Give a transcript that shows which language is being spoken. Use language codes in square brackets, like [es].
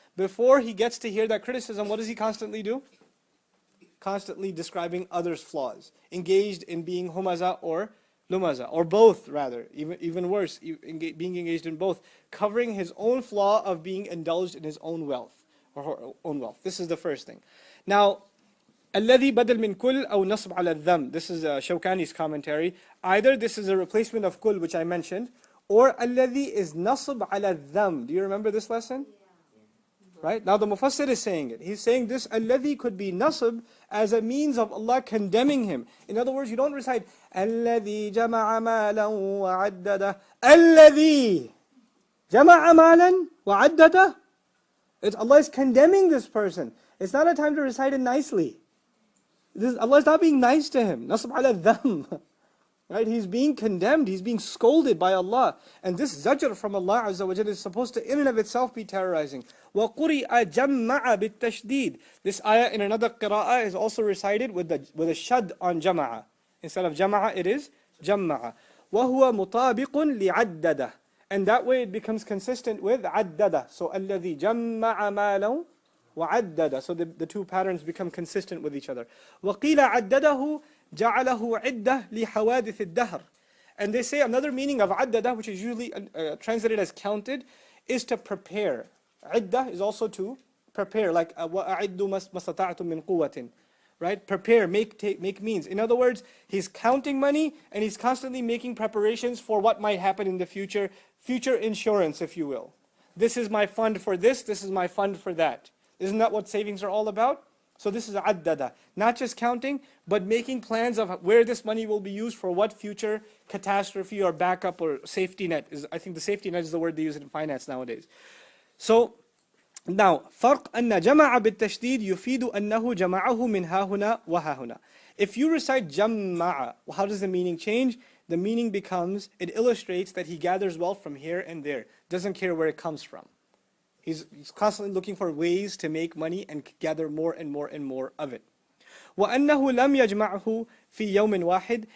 [en] Before he gets to hear that criticism, what does he constantly do? Constantly describing others' flaws. Engaged in being Humazah or Lumazah, or both rather, even worse, being engaged in both, covering his own flaw of being indulged in his own wealth, or her own wealth. This is the first thing. [ar] Now, الذي بدل من كل أو نصب على الذم. [en] This is Shawkani's commentary. Either this is a replacement of kul, which I mentioned, or الذي is nasb على الذم. Do you remember this lesson? Right? Now the Mufassir is saying it. He's saying this alladhi could be nasb as a means of Allah condemning him. In other words, you don't recite alladhi jama'a malan wa addada. Alladhi. [ar] جَمَعَ مَالًا وَعَدَّدَهُ. [en] Allah is condemning this person. It's not a time to recite it nicely. Allah is not being nice to him. Nasb ala dham. Right? He's being condemned, he's being scolded by Allah. And this zajr from Allah Azza wa Jalla is supposed to in and of itself be terrorizing. [ar] وَقُرِئَ جَمَّعَ بِالتَّشْدِيد. [en] This ayah in another qira'ah is also recited with a shad on jama'a. Instead of jama'a, it is jamma'a. [ar] وَهُوَ مُطَابِقٌ لِعَدَّدَ. [en] And that way it becomes consistent with عَدَّدَ. [ar] So الَّذِي جَمَّعَ مَالًا وَعَدَّدَ. [en] So the two patterns become consistent with each other. [ar] وَقِيلَ عَدَّدَهُ جَعَلَهُ عِدَّةً لِحَوَادِثِ الدَّهْرِ. [en] And they say another meaning of عَدَّدَ, which is usually translated as counted, is to prepare. [ar] عِدَّة [en] is also to prepare, like [ar] وَأَعِدُّ مَا اسْتَطَعْتُم مِّن قُوَّةٍ. [en] Right? Prepare, make means. In other words, he's counting money and he's constantly making preparations for what might happen in the future. Future insurance, if you will. This is my fund for this is my fund for that. Isn't that what savings are all about? So this is addada. Not just counting, but making plans of where this money will be used for what future catastrophe or backup or safety net. I think the safety net is the word they use in finance nowadays. [ar] So now, فرق أن جمع بالتشديد يفيد أنه جمعه من ها هنا وها هنا. [en] If you recite جمع, how does the meaning change? The meaning becomes, it illustrates that he gathers wealth from here and there. Doesn't care where it comes from. He's constantly looking for ways to make money and gather more and more and more of it. [ar] وَأَنَّهُ لَمْ يَجْمَعْهُ فِي يَوْمٍ وَاحِدٍ.